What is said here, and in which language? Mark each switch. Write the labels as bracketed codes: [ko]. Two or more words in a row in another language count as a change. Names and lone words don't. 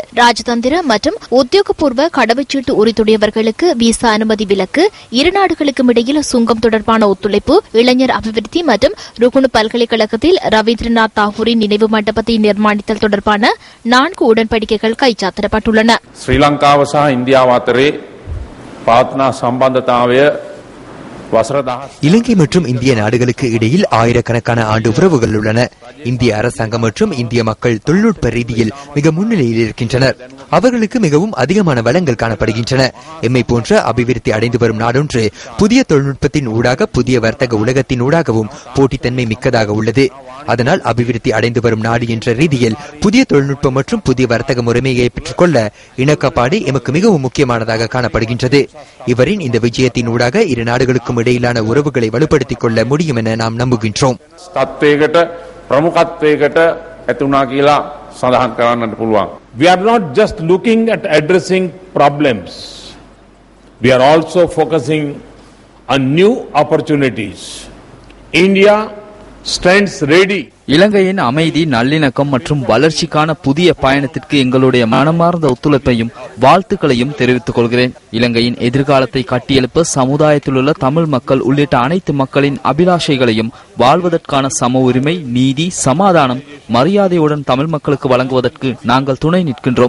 [ta] ராஜதந்திர மற்றும் உத்தியோகபூர்வ கடவுச்சீட்டு உரித்துடையவர்களுக்கு விசா அனுமதி விலக்கு, இரு நாடுகளுக்கும் இடையில் சுங்கம் தொடர்பான ஒத்துழைப்பு, இளைஞர் அபிவிருத்தி மற்றும் ருகுணு பல்கலைக்கழகத்தில் ரவீந்திரநாத் தாகூரின் நினைவு மண்டபத்தை நிர்மாணித்தல் தொடர்பான 4 உடன்படிக்கைகள் கைச்சாத்திடப்பட்டுள்ளன. [si] ஸ்ரீலங்காව සහ ඉන්දියාව අතරේ පවත්නා සම්බන්ධතාවය [ta] இலங்கை மற்றும் இந்திய நாடுகளுக்கு இடையில் ஆயிரக்கணக்கான ஆண்டு உறவுகள் உள்ளன. இந்திய அரசாங்கம் மற்றும் இந்திய மக்கள் தொழில்நுட்ப ரீதியில் மிக முன்னிலையில் இருக்கின்றனர். அவர்களுக்கு மிகவும் அதிகமான வளங்கள் காணப்படுகின்றன. எம்மை போன்ற அபிவிருத்தி அடைந்து வரும் நாடொன்று புதிய தொழில்நுட்பத்தின் ஊடாக புதிய வர்த்தக உலகத்தின் ஊடாகவும் போட்டித்தன்மை மிக்கதாக உள்ளது. அதனால் அபிவிருத்தி அடைந்து வரும் நாடு என்ற ரீதியில் புதிய தொழில்நுட்பம் மற்றும் புதிய வர்த்தக முறைமையை பெற்றுக்கொள்ள இணக்கப்பாடு எமக்கு மிகவும் முக்கியமானதாக காணப்படுகின்றது. இவரின் இந்த விஜயத்தின் ஊடாக இரு நாடுகளுக்கும் இடையிலான உறவுகளை வலுப்படுத்திக் கொள்ள முடியும் என நாம் நம்புகின்றோம். [en] We are not just looking at addressing problems. We are also focusing on new opportunities. India stands ready. [ta] இலங்கையின் அமைதி, நல்லிணக்கம் மற்றும் வளர்ச்சிக்கான புதிய பயணத்திற்கு எங்களுடைய மனமார்ந்த ஒத்துழைப்பையும் வாழ்த்துக்களையும் தெரிவித்துக் கொள்கிறேன். இலங்கையின் எதிர்காலத்தை கட்டியெழுப்ப சமுதாயத்திலுள்ள தமிழ் மக்கள் உள்ளிட்ட அனைத்து மக்களின் அபிலாஷைகளையும் வாழ்வதற்கான சம உரிமை, நீதி, சமாதானம், மரியாதையுடன் தமிழ் மக்களுக்கு வழங்குவதற்கு நாங்கள் துணை நிற்கின்றோம்.